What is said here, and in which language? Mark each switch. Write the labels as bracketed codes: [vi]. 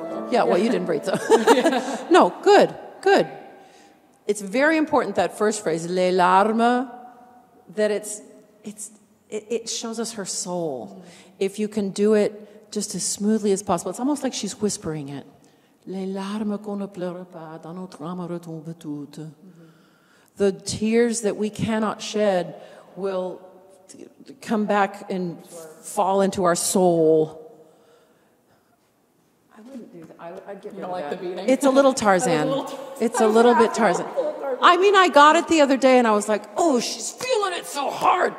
[en] Yeah, well, you didn't breathe, so. No, good, good. It's very important, that first phrase, [fr] les larmes, [en] that it shows us her soul. If you can do it just as smoothly as possible, it's almost like she's whispering it. [fr] Les larmes qu'on ne pleure pas, dans notre âme retombent toutes. [en] The tears that we cannot shed will come back and fall into our soul. I wouldn't do that. I'd get rid of that. The it's a little Tarzan. It's a little bit Tarzan. I mean, I got it the other day and I was like, oh, she's feeling it so hard.